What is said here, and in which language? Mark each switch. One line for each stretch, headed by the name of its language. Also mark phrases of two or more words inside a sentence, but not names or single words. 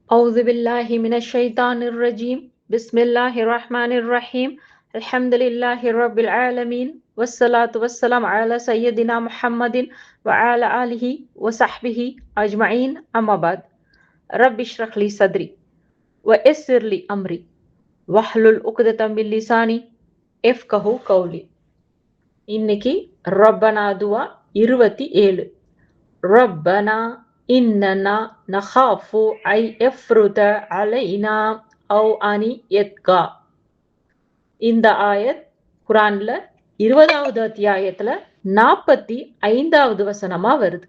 Arabic: أعوذ بالله من الشيطان الرجيم بسم الله الرحمن الرحيم الحمد لله رب العالمين والصلاة والسلام على سيدنا محمد وعلى آله وصحبه أجمعين أما بعد رب اشرح لي صدري ويسر لي أمري واحلل عقدة من لساني يفقهوا قولي.
Tamil: இன்னைக்கு ரப்பனா துவா 27.
Arabic: ربنا إننا نخاف أن يفرط علينا أو أن يطغى.
Tamil: இந்த ஆயத் குரான்ல 20வது அத்தியாயத்துல 45வது வசனமா வருது.